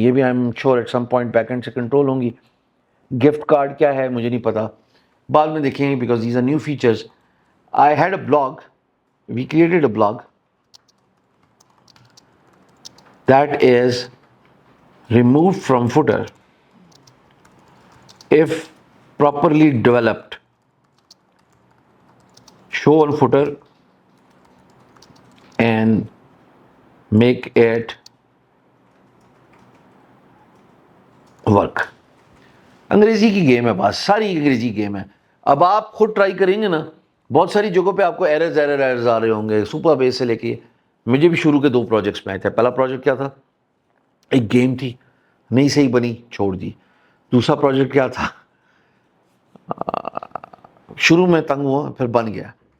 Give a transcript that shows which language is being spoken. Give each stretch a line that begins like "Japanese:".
Urdu: یہ بھی
English: I am sure at some point
Urdu: back and سے کنٹرول ہوں گی. گفٹ کارڈ کیا ہے مجھے نہیں پتا، بعد میں دیکھیں گے
English: Because these are new features. I had a blog, we created a blog that is removed from footer if properly developed. Show on footer and make it work.
Urdu: انگریزی کی گیم ہے، بس ساری انگریزی گیم ہے. اب آپ خود ٹرائی کریں گے نا، بہت ساری جگہوں پہ آپ کو ایررز آ رہے ہوں گے. سپر بیس سے لے کے مجھے بھی شروع کے 2 پروجیکٹس میں آئے تھے. پہلا پروجیکٹ کیا تھا؟ ایک گیم تھی، نہیں صحیح بنی، چھوڑ دی. دوسرا پروجیکٹ کیا تھا؟ شروع میں تنگ ہوا پھر بن گیا.